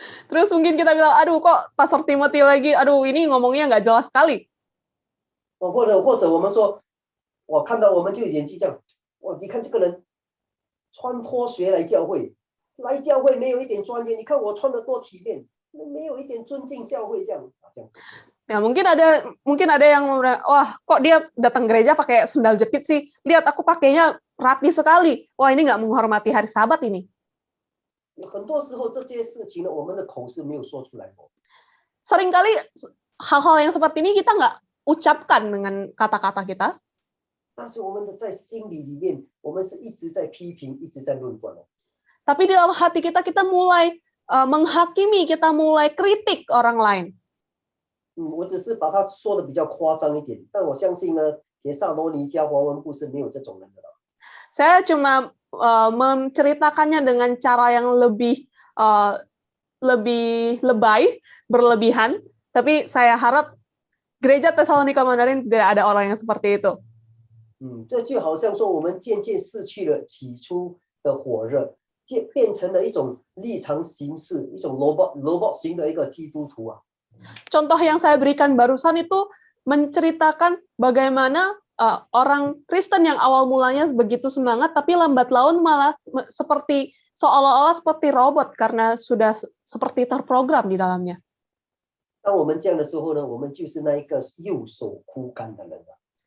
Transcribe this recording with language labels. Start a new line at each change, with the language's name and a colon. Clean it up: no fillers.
Indonesian: Terus mungkin kita bilang, aduh kok Pastor Timothy lagi, aduh ini ngomongnya nggak jelas sekali.
Chinese: 或者我们说，我看到我们就眼睛这样，哇，你看这个人穿拖鞋来教会，来教会没有一点专业，你看我穿的多体面，没有一点尊敬教会这样这样子。
Indonesian: Ya mungkin ada yang wah kok dia datang gereja pakai sendal jepit sih, lihat aku pakainya rapi sekali, wah ini nggak menghormati hari Sabat ini.
Chinese: 很多时候这些事情呢，我们的口是没有说出来过。
Indonesian: Seringkali hal-hal yang seperti ini kita nggak ucapkan dengan kata-kata kita,
Chinese: 但是我们的在心里面，我们是一直在批评，一直在论断的。
Indonesian: tapi di dalam hati kita mulai menghakimi, kita mulai kritik orang lain.
Chinese: 我只是把它说的比较夸张一点，但我相信呢，铁萨罗尼迦华文部是没有这种人的了。
Indonesian: Saya cuma menceritakannya dengan cara yang lebih lebay, berlebihan, tapi saya harap gereja Tesalonika Mandarin tidak ada orang yang seperti itu.
Chinese: 这就好像说我们渐渐失去了起初的火热，变成了一种立场形式，一种robot 型的一个基督徒啊。
Indonesian: Contoh yang saya berikan barusan itu menceritakan bagaimana orang Kristen yang awal mulanya begitu semangat, tapi lambat laun malah seperti seolah-olah seperti robot karena sudah seperti terprogram di dalamnya.
Chinese: 当我们这样的时候呢，我们就是那一个右手枯干的人了。